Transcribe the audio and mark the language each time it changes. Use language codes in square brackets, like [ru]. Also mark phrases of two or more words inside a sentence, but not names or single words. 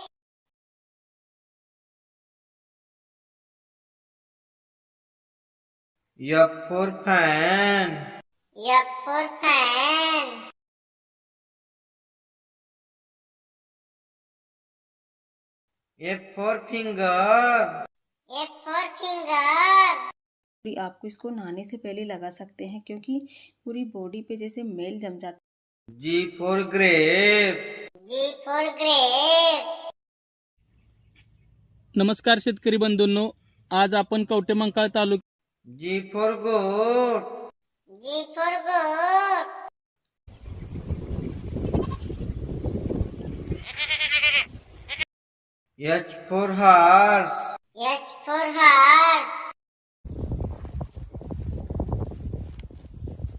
[en] F for fan. F for fan. F for finger. F for finger. [hi] आपको इसको नहाने से पहले लगा सकते हैं क्योंकि पूरी बॉडी पे जैसे मेल जम जाता है। [en] G for grape. G for grape. [mr] नमस्कार शेतकरी बंधूंनो, आज आपण कवठेमंकाळ तालुक्यात [en] G for goat. G for goat. H for horse. H for horse.